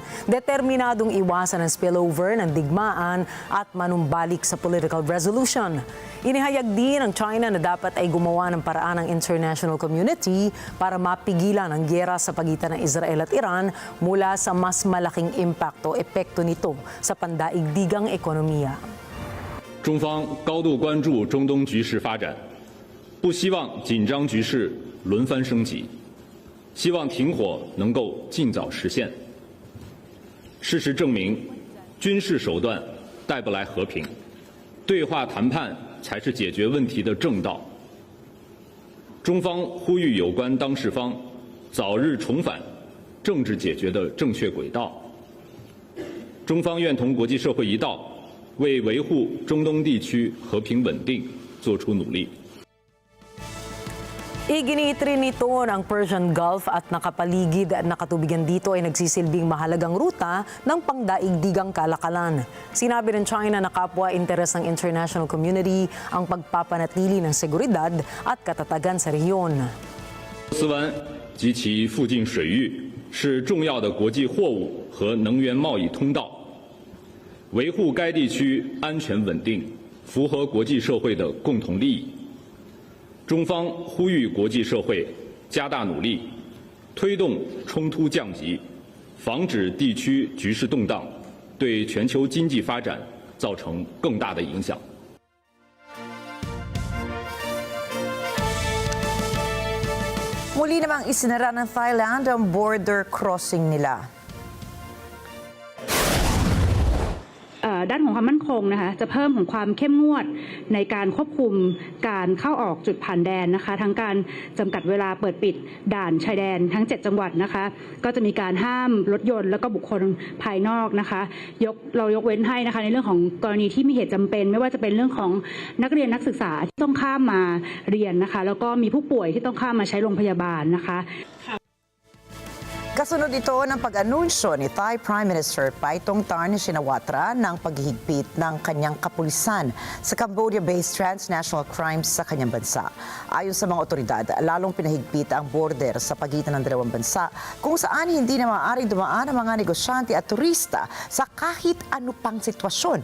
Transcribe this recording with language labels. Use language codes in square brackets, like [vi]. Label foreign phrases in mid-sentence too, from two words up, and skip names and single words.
[tl] Determinadong iwasan ang spillover ng digmaan at manumbalik sa [en] political resolution. [tl] Inihayag din ng China na dapat ay gumawa ng paraan ng [en] international community [tl] para mapigilan ang giyera sa pagitan ng Israel at Iran mula sa mas malaking impakto epekto nito sa pandaigdigang ekonomiya. [zh] 中方高度关注中东局势发展，不希望紧张局势轮番升级，希望停火能够尽早实现。事实证明，军事手段带不来和平，对话谈判才是解决问题的正道。中方呼吁有关当事方早日重返政治解决的正确轨道。中方愿同国际社会一道， 为维护中东地区和平稳定做出努力。 [tl] Iginiit rin nito ng Persian Gulf at nakapaligid na katubigan dito ay nagsisilbing mahalagang ruta ng pangdaigdigang kalakalan. Sinabi ng China na kapwa interes ng [en] international community [tl] ang pagpapanatili ng seguridad at katatagan sa rehiyon. [zh] 斯湾及其附近水域是重要的国际货物和能源贸易通道。维护该地区安全稳定，符合国际社会的共同利益。中方呼吁国际社会加大努力，推动冲突降级，防止地区局势动荡，对全球经济发展造成更大的影响。 [tl] Muli namang isinara ng Thailand ang border crossing nila. [th] ด้านของความมั่นคงนะคะจะเพิ่มของความเข้มงวดในการควบคุมการเข้าออกจุดผ่านแดนนะคะทั้งการจำกัดเวลาเปิดปิดด่านชายแดนทั้ง7จังหวัดนะคะก็จะมีการห้ามรถยนต์แล้วก็บุคคลภายนอกนะคะเรายกเว้นให้นะคะในเรื่องของกรณีที่มีเหตุจำเป็นไม่ว่าจะเป็นเรื่องของนักเรียนนักศึกษาที่ต้องข้ามมาเรียนนะคะแล้วก็มีผู้ป่วยที่ต้องข้ามมาใช้โรงพยาบาลนะคะ [tl] Kasunod ito ng pag-anunsyo ni [en] Thai Prime Minister [tl] Paitongtarn Shinawatra ng paghihigpit ng kanyang kapulisan sa [en] Cambodia-based transnational crimes [tl] sa kanyang bansa. Ayon sa mga otoridad, lalong pinahigpit ang border sa pagitan ng dalawang bansa kung saan hindi na maaaring dumaan ang mga negosyante at turista sa kahit ano pang sitwasyon.